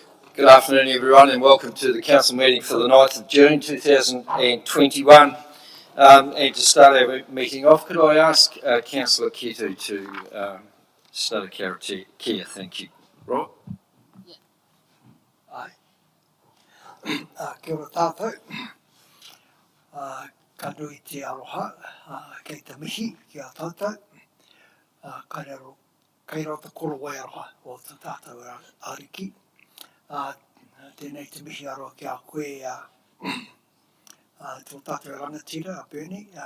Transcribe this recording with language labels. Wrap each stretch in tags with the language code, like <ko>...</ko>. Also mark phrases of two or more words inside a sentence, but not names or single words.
<en>Good afternoon everyone and welcome to the Council meeting for the 9th of June 2021. And to start our meeting off, could I ask Councillor Ketu to start a care? Thank you. Right? Yeah. Aye.</en> <mi>Kia ora tātou. Ka nui te aroha, kei te mihi ki a tātou. Kei rau te koro wai aroha o te tātou ariki. Tēnei te mihi aroha ki a koe tō tātou rangatira, a Bernie.</mi>